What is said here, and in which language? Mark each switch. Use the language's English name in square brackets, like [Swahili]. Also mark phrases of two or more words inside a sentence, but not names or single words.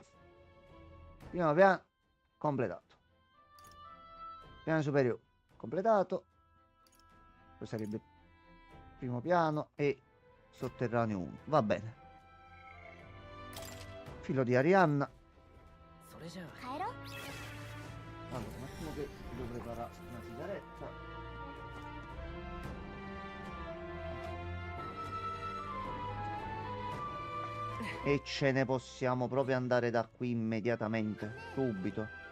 [Italian] Primo piano completato. Piano superiore completato. Questo sarebbe il primo piano e sotterraneo 1. Va bene. Filo di Arianna. [Japanese] それじゃあ帰ろう [Italian] Allora, un attimo che devo preparare una sigaretta. E ce ne possiamo proprio andare da qui immediatamente, subito.